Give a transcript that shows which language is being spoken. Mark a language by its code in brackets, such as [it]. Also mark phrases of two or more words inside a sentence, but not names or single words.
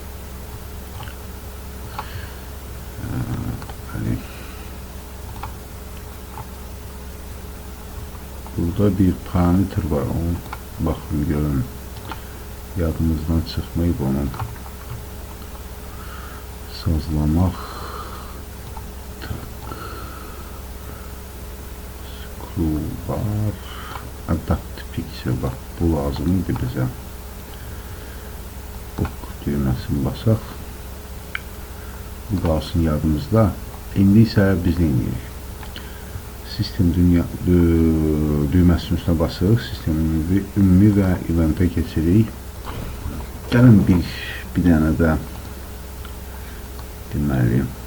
[az] Burada bir parametre var, onu baxın, görün. Yadımızdan çıxmayıb onu sazlamaq. [en] Scroll bar, adapt picture, [az] bax, bu lazımdır bizə. Ok düyməsini basaq. Bu qalsın yadımızda. İndi isə biz nə edirik? Sistem düyməsinin üstünə basırıq. Sistem ümumi və eventə keçirik. Gəlin bir dənə də deməli.